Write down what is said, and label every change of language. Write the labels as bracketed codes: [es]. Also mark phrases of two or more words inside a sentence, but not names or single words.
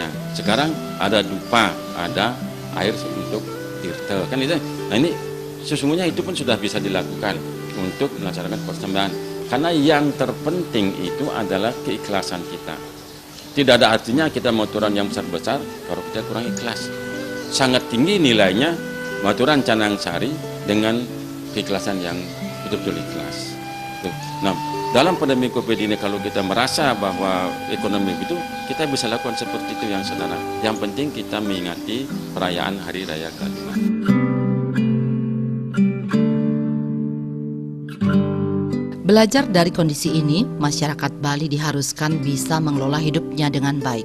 [id] Sekarang ada dupa, ada air untuk tirta, kan itu. Nah, ini sesungguhnya itu pun sudah bisa dilakukan untuk melaksanakan persembahan, karena yang terpenting itu adalah keikhlasan kita. Tidak ada artinya kita maturan yang besar-besar kalau kita kurang ikhlas. Sangat tinggi nilainya maturan canang sari dengan keikhlasan yang betul-betul ikhlas. Nah, dalam pandemi COVID ini kalau kita merasa bahwa ekonomi itu, kita bisa lakukan seperti itu yang sederhana. Yang penting kita mengingati perayaan Hari Raya Galungan. Belajar dari kondisi ini, masyarakat Bali diharuskan bisa mengelola hidupnya dengan baik.